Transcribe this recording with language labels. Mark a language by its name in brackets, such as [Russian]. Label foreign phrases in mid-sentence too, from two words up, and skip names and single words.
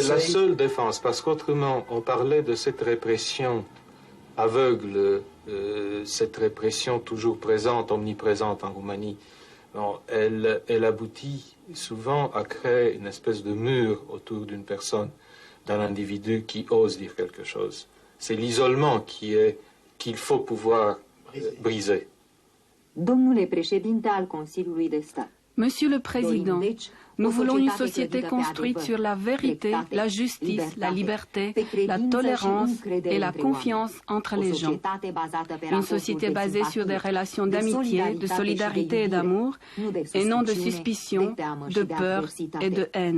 [French] c'est la seule défense, parce qu'autrement, on parlait de cette répression aveugle, cette répression toujours présente, omniprésente en Roumanie. Non, elle aboutit souvent à créer une espèce de mur autour d'une personne, d'un individu qui ose dire quelque chose. C'est l'isolement qu'il faut pouvoir briser. [Romanian] Domnule președinte al Consiliului de Stat. [French] Monsieur le Président, nous voulons une société construite sur la vérité, la justice, la liberté, la tolérance et la confiance entre les gens. Une société basée sur des relations d'amitié, de solidarité et d'amour, et non de suspicion, de peur et de haine.